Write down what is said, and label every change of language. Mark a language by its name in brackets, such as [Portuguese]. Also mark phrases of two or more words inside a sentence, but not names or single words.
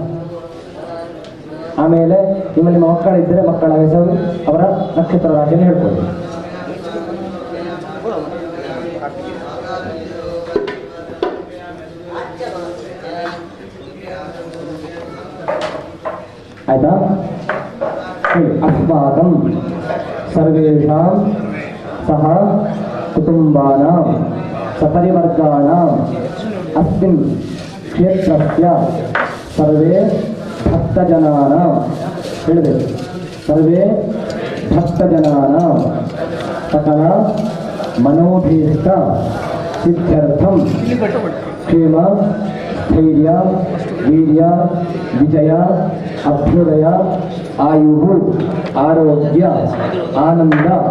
[Kannada] ಆಮೇಲೆ ನಿಮ್ಮ ನಿಮ್ಮ ಮಕ್ಕಳಿದ್ದರೆ ಮಕ್ಕಳ ಹೆಸರು ಅವರ ನಕ್ಷತ್ರ ರಾಶಿಯನ್ನು ಹೇಳ್ಕೊಳ್ಳಿ. [Sanskrit] आयता अस्माकं सर्वेषां सह कुटुम्बानां सपरिवर्गाणाम् अस्मिन् क्षेत्रस्य सर्वे भक्तजनानां सर्वे भक्तजनानां सकल मनोभीष्ट सिद्ध्यर्थं क्षेम स्थैर्य वीर्य विजय अभ्युदय आयुः आरोग्य आनंद